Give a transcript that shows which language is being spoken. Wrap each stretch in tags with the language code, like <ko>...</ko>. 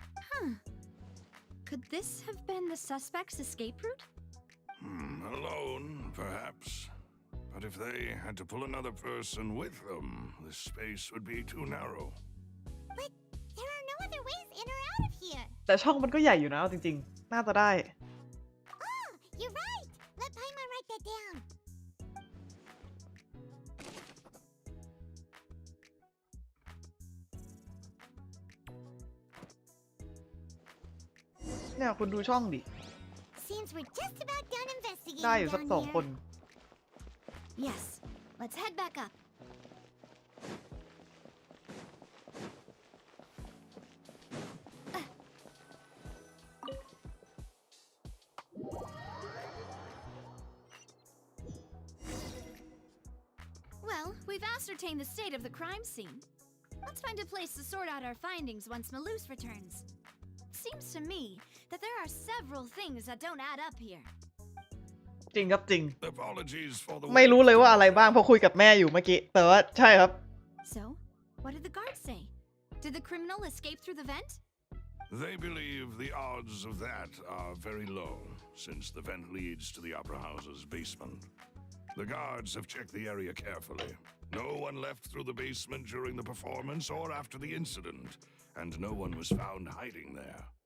<en>Huh. Could this have been the suspect's escape route? Alone, perhaps. But if they had to pull another person with them, this space would be too narrow. But there are no other ways in or out of here.</en> <th>แต่ช่องมันก็ใหญ่อยู่นะเอาจริงๆ น่าจะได้</th> <en>Oh, you're right. Let Paimon write that down.</en> <th>เนี่ยคุณดูช่องดิ</th> <en>Seems we're just about done investigating</en> <th>ได้อยู่สัก</th> <en>down</en> <th>2 คน</th> <en>here. Yes. Let's head back up. Well, we've ascertained the state of the crime scene. Let's find a place to sort out our findings once Malus returns. Seems to me that there are several things that don't add up here.</en> <th>จริงครับจริง</th> <en>Apologies for the</en> <th>ไม่รู้เลยว่าอะไรบ้างเพราะคุยกับแม่อยู่เมื่อกี้ แต่ว่าใช่ครับ</th> <en>So, what did the guards say? Did the criminal escape through the vent? They believe the odds of that are very low, since the vent leads to the Opera House's basement. The guards have checked the area carefully. No one left through the basement during the performance or after the incident, and no one was found hiding there.</en>